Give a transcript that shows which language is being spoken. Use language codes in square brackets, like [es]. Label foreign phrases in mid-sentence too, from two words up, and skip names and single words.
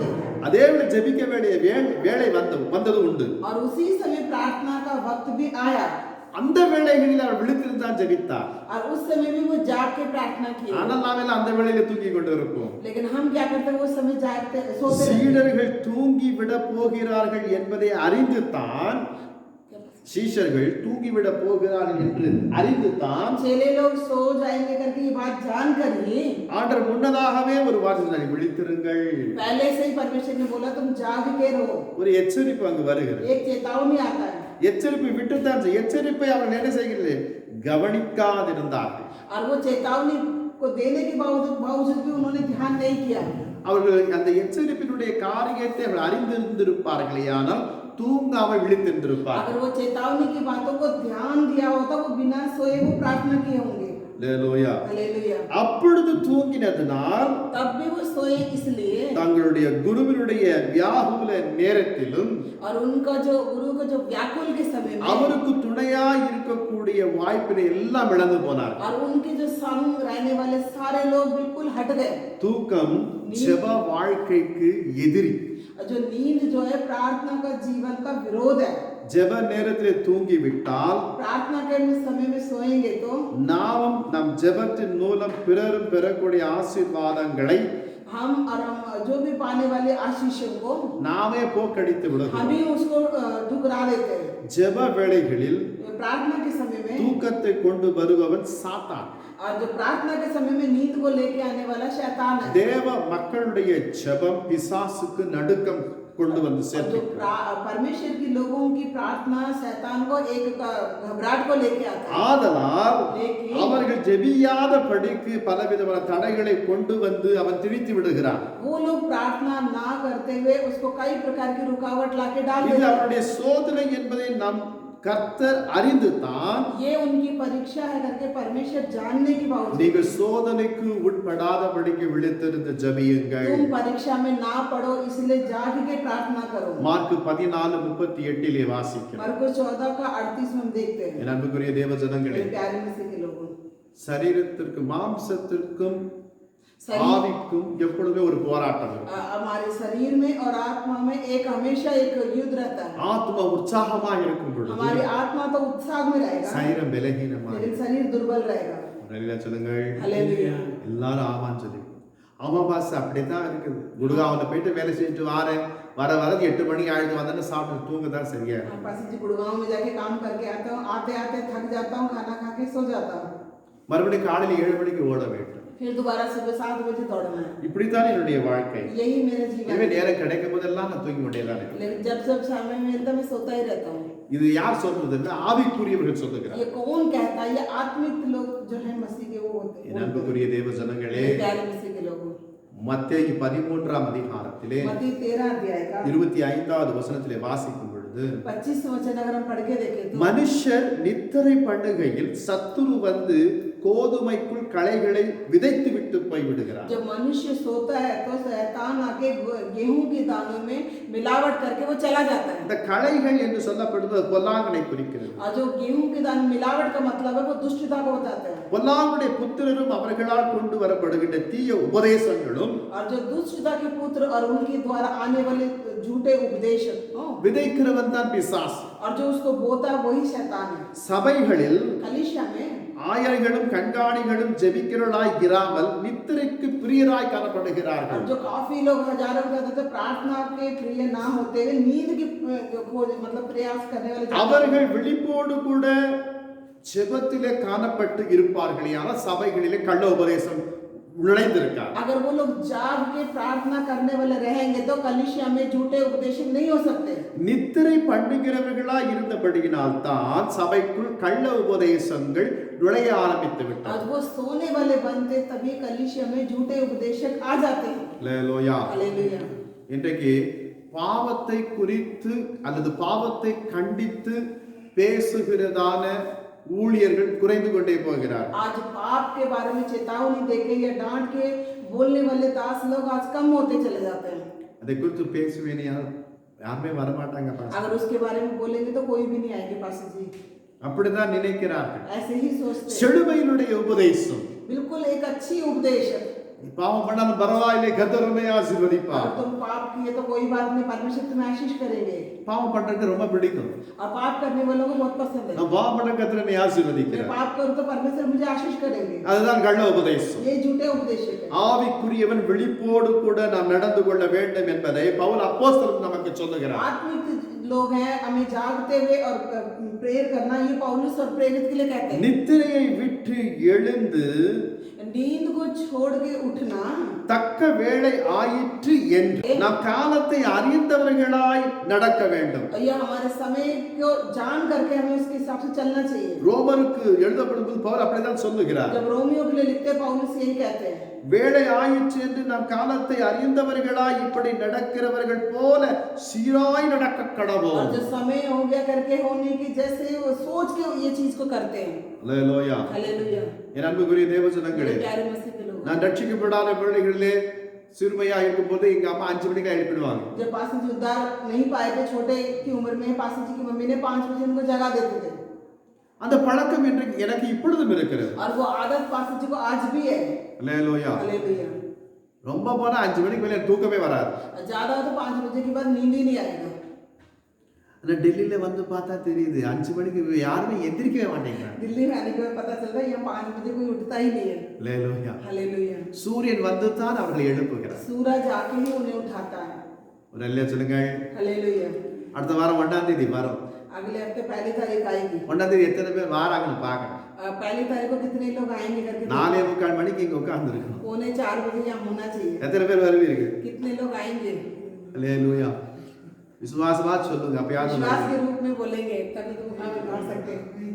[ta] அதே வேளை ஜெபிக்க வேண்டிய வேளை வந்தது உண்டு. [hi] और उसी समय प्रार्थना का वक्त भी आया [ta] அந்த வேளைகளில் அவர் விழித்திருந்தான் ஜெபித்தார். [hi] और उस समय भी वो जाग के प्रार्थना की। [ta] ஆனால் நாமெல்லாம் அந்த வேளையில தூங்கி கொண்டு இருப்போம். [hi] लेकिन हम क्या करते हैं, वो समय जागते सोते रहते हैं। [ta] சீடர்கள் தூங்கி விட போகிறார்கள் என்பதை அறிந்து தான் சீஷர்கள் தூங்கி விட போகிறார்கள் என்று அறிந்து தான் [hi] चेले लोग सो जाएंगे करके ये बात जानकर ही [ta] ஆண்டவர் முன்னதாகவே ஒரு வார்த்தை விழித்திருங்கள், [hi] पहले से ही परमेश्वर ने बोला तुम जाग के रहो। [ta] ஒரு எச்சரிப்பு அங்கு வருகிறது. [hi] एक चेतावनी आता है [ta] எச்சரிப்பு விட்டுத்தான் எச்சரிப்பை அவர்கள் என்ன செய்கிறது, கவனிக்காதிருந்தார்கள். [hi] और वो चेतावनी को देने के बावजूद भी उन्होंने ध्यान नहीं किया। [ta] அவர்கள் அந்த எச்சரிப்பினுடைய காரியத்தை அவர்கள் அறிந்திருந்திருப்பார்களே, ஆனால் தூங்காமல் விழித்திருந்திருப்பார்கள். [hi] अगर वो चेतावनी की बातों को ध्यान दिया होता वो बिना सोए वो प्रार्थना किए होंगे। [ta] அல்லேலூயா. [hi] हालेलुया। [ta] அப்பொழுது தூங்கினதினால் [hi] तब भी वो सोए इसलिए [ta] தங்களுடைய குருவினுடைய வியாகுல நேரத்திலும் [hi] और उनका जो गुरु का जो व्याकुल के समय में [ta] அவருக்கு துணையாய் இருக்கக்கூடிய வாய்ப்பினை எல்லாம் இழந்து போனார்கள். [hi] और उनके जो संग रहने वाले सारे लोग बिल्कुल हट गए। [ta] தூக்கம் ஜெப வாழ்க்கைக்கு எதிரி. [hi] जो नींद जो है प्रार्थना का जीवन का विरोध है। [ta] ஜெப நேரத்திலே தூங்கி விட்டால் [hi] प्रार्थना के समय में सोएंगे तो [ta] நாம் நம் ஜெபத்தின் மூலம் பிறரும் பெறக்கூடிய ஆசீர்வாதங்களை [hi] हम और हम जो भी पाने वाले आशीषों को [ta] நாமே போக்கடித்து விடுகிறோம். [hi] हम ही उसको ठुकरा देते हैं। [ta] ஜெப வேளைகளில் [hi] प्रार्थना के समय में [ta] தூக்கத்தை கொண்டு வருபவன் சாத்தான். [hi] और जो प्रार्थना के समय में नींद को लेके आने वाला शैतान है। [ta] தேவ மக்களுடைய ஜெபம் பிசாசுக்கு நடுக்கம் கொண்டு வந்து [hi] जो [ta] சேர்த்து [hi] परमेश्वर की लोगों की प्रार्थना शैतान को एक घबराहट को लेके आता है। [ta] ஆதலால் [hi] लेकिन [ta] அவர்கள் ஜெபியாத படிக்கு பலவிதமான தடைகளை கொண்டு வந்து அவன் திணித்து விடுகிறான். [hi] वो लोग प्रार्थना ना करते हुए उसको कई प्रकार की रुकावट लाके डाल [ta] இது [hi] देते हैं। [ta] அவருடைய சோதனை என்பதை நம் கர்த்தர் அறிந்து தான் [hi] ये उनकी परीक्षा है करके परमेश्वर जानने के बावजूद [ta] நீங்கள் சோதனைக்கு உட்படாதபடிக்கு விழித்திருந்து ஜெபியுங்கள். [hi] तुम परीक्षा में ना पढ़ो इसलिए जाग के प्रार्थना करो। [ta] மார்க் 14:38 வாசிக்கிறோம். [hi] मरकुस 14 का 38 में हम देखते हैं। [ta] என் அன்புக்குரிய தேவ ஜனங்களே, [hi] मेरे प्यारे मसीह के लोगों, [ta] சரீரத்திற்கு மாம்சத்திற்கும் [hi] शरीर [ta] ஆவிக்கும் எப்பொழுதுமே ஒரு போராட்டம் இருக்கும். [hi] हमारे शरीर में और आत्मा में एक हमेशा एक युद्ध रहता है। [ta] ஆத்மா உற்சாகமா இருக்கும் பொழுது [hi] हमारी आत्मा तो उत्साह में रहेगा [ta] சரீரம் பலகீனமா [hi] लेकिन शरीर दुर्बल रहेगा। [ta] நல்லா சொல்லுங்கள். [hi] हालेलुया। [ta] எல்லாரும் ஆமான்னு சொல்லி ஆமா பாஸ் அப்படித்தான் இருக்குது. குடுகாவில் போயிட்டு வேலை செஞ்சுட்டு வரது 8 மணி ஆயிடுது, வந்தேன்னு சாப்பிட்டு தூங்க தான் சரியா இருக்கு. [hi] पास जी गुड़गांव में जाके काम करके आता हूँ, आते आते थक जाता हूँ, खाना खा के सो जाता हूँ, [ta] மறுபடியும் காலையில் 7 மணிக்கு ஓட வேண்டும். [hi] फिर दोबारा सुबह 7 बजे दौड़ना है। [ta] இப்படித்தான் என்னுடைய வாழ்க்கை. [hi] यही मेरा जीवन [ta] எனவே [hi] है। [ta] நேரம் கிடைக்கும் போதெல்லாம் நான் தூங்கி கொண்டே தான் இருக்கேன். [hi] लेकिन जब सब समय मिलता मैं सोता ही रहता हूँ। [ta] இது யார் சொல்றதுன்னா ஆவிக்குரியவர்கள் சொல்லுகிறார். [hi] ये कौन कहता है? ये आत्मिक लोग जो है मसीह के वो होते [ta] என் [hi] हैं। [ta] அன்புக்குரிய தேவ ஜனங்களே, [hi] प्यारे मसीह के लोगों, [ta] மத்தேயு 13ஆம் அதிகாரத்திலே [hi] मत्ती 13 अध्याय का [ta] 25வது வசனத்திலே வாசிக்கும் பொழுது [hi] 25 वचन अगर हम पढ़ के देखें तो [ta] மனுஷர் நித்திரை பண்ணுகையில் சத்துரு வந்து கோதுமைக்குள் களைகளை விதைத்து விட்டு போய் விடுகிறார். [hi] जब मनुष्य सोता है तो शैतान आके गेहूं के दानों में मिलावट करके वो चला जाता है। [ta] இந்த களைகள் என்று சொல்லப்படுவது பொல்லாங்கனை குறிக்கிறது. [hi] और जो गेहूं के दान मिलावट का मतलब है वो दुष्टता को बताता है। [ta] பொல்லாங்குடைய புத்திரரும் அவர்களால் கொண்டு வரப்படுகின்ற தீய உபதேசங்களும் [hi] और जो दुष्टता के पुत्र और उनके द्वारा आने वाले झूठे उपदेश [ta] விதைக்கிறவன் தான் பிசாசு. [hi] और जो उसको बोता है वही शैतान है। [ta] சபைகளில் [hi] कलीसिया में [ta] ஆயர்களும் கண்காணிகளும் ஜெபிக்கிறவர்களாய் இராமல் நித்திரைக்கு பிரியராய் காணப்படுகிறார்கள். [hi] जो काफी लोग हजारों की तादाद में प्रार्थना के प्रिय ना होते हुए नींद की खोज मतलब प्रयास करने वाले [ta] அவர்கள் விழிப்போடு கூட ஜெபத்திலே காணப்பட்டு இருப்பார்களேயானால் சபைகளிலே கள்ள உபதேசம் நுழைந்திருக்கார். [hi] अगर वो लोग जाग के प्रार्थना करने वाले रहेंगे तो कलीसिया में झूठे उपदेश नहीं हो सकते. [ta] நித்திரை பண்ணுகிறவர்களாய் இருந்தபடியினால் தான் சபைக்குள் கள்ள உபதேசங்கள் நுழைய ஆரம்பித்து விட்டது. [hi] आज वो सोने वाले बनते तभी कलीसिया में झूठे उपदेशक आ जाते हैं. [ta] அல்லேலூயா. [hi] हालेलुया. [ta] இன்றைக்கு பாவத்தை குறித்து அல்லது பாவத்தை கண்டித்து பேசுகிறதான ஊழியர்கள் குறைந்து கொண்டே போகிறார். [hi] आज पाप के बारे में चेतावनी देके या डांट के बोलने वाले दास लोग आज कम होते चले जाते हैं. [ta] அதை குறித்து பேசுவேன் யாருமே வரமாட்டாங்க பாஸ்டர். [hi] अगर उसके बारे में बोलेंगे तो कोई भी नहीं आएंगे पास्टर जी. [ta] அப்படிதான் நினைக்கிறார்கள். [hi] ऐसे ही सोचते हैं. [ta] செழுமையினுடைய உபதேசம் [hi] बिल्कुल एक अच्छी उपदेश. [ta] பாவம் பண்ணாலும் பரவாயில்லை கர்த்தர் உன்னை ஆசீர்வதிப்பார். [hi] अगर तुम पाप किए तो कोई बात नहीं, परमेश्वर तुम्हें आशीष करेंगे. [ta] பாவம் பண்றது ரொம்ப பிடிக்கும். [hi] और पाप करने वालों को बहुत पसंद है. [ta] நான் பாவம் பண்ண கர்த்தர் என்னை [hi] मैं [ta] ஆசீர்வதிக்கிறார். [hi] पाप करूं तो परमेश्वर मुझे आशीष करेंगे. [ta] அதுதான் கள்ள உபதேசம். [hi] ये झूठे उपदेश है. [ta] ஆவிக்குரியவன் விழிப்போடு கூட நாம் நடந்து கொள்ள வேண்டும் என்பதை பவுல் அப்போஸ்தலன் நமக்கு சொல்லுகிறார். [hi] आत्मिक लोग हैं, हमें जागते हुए और प्रेयर करना ये पौलुस और प्रेरित के लिए कहते हैं. [ta] நித்திரையை விட்டு எழுந்து [hi] नींद को छोड़ के उठना [ta] தக்க வேளை ஆயிற்று என்று நாம் காலத்தை அறிந்தவர்களாய் நடக்க வேண்டும். [hi] या हमारे समय को जान करके हमें उसके हिसाब से चलना चाहिए. [ta] ரோமருக்கு எழுதப்படும்போது பவுல் அப்படிதான் சொல்லுகிறார். [hi] जब रोमियो के लिए लिखते हैं पौलुस यही कहते हैं. [ta] வேளை ஆயிற்று என்று நாம் காலத்தை அறிந்தவர்களாய் இப்படி நடக்கிறவர்கள் போல சீராய் நடக்க கடவோம். [hi] और जो समय हो गया करके होने की जैसे वो सोच के ये चीज को करते हैं. [ta] அல்லேலூயா. [hi] हालेलुया. [ta] என் அன்புக்குரிய தேவஜனங்களே, [hi] मेरे प्यारे मसीह के लोग, [ta] நான் ரட்சிக்கப்படாத பிள்ளைகளிலே சிறுமையா இருக்கும்போது எங்க அம்மா 5 மணிக்கு எழுப்பிடுவாங்க. [hi] जब पास्टर जी उद्धार नहीं पाए थे छोटे की उम्र में, पास्टर जी की मम्मी ने 5 बजे उनको जगा देते थे. [ta] அந்த பழக்கம் இன்றைக்கு எனக்கு இப்பொழுதும் இருக்கிறது. [hi] और वो आदत पास्टर जी को आज भी है. [ta] அல்லேலூயா. [hi] हालेलुया. [ta] ரொம்ப போனா 5 மணிக்கு மேல தூக்கமே வராது. [hi] ज्यादा हो तो 5 बजे के बाद नींद ही नहीं आएगा. [ta] ஆனா டெல்லியில வந்து பார்த்தா தெரியுது 5 மணிக்கு யாருமே எந்திரிக்கவே மாட்டேங்கிறாங்க. [hi] दिल्ली में आने के बाद पता चलता है यहाँ 5 बजे कोई उठता ही नहीं है. [ta] அல்லேலூயா. [hi] हालेलुया. [ta] சூரியன் வந்து தான் அவர்களை எழுப்புகிறார். [hi] सूरज आके ही उन्हें उठाता है. [ta] ஒரு அல்லேலூயா சொல்லுங்க. [hi] हालेलुया. [ta] அடுத்த வாரம் 1ஆம் தேதி வரும். [hi] अगले हफ्ते पहली तारीख आएगी. [ta] 1ஆம் தேதி எத்தனை பேர் வராங்கன்னு பார்க்கணும். [hi] पहली तारीख को कितने लोग आएंगे करके [ta] 4:45 மணிக்கு இங்க உட்கார்ந்து இருக்கணும். [hi] 3:45 बजे यहाँ होना चाहिए. [ta] எத்தனை பேர் வருவீர்கள்? [hi] कितने लोग आएंगे? [ta] அல்லேலூயா. விசுவாசமா சொல்லுங்க. அப்பயாவது [hi] विश्वास के रूप में बोलेंगे तभी तो हमें कर सकते हैं.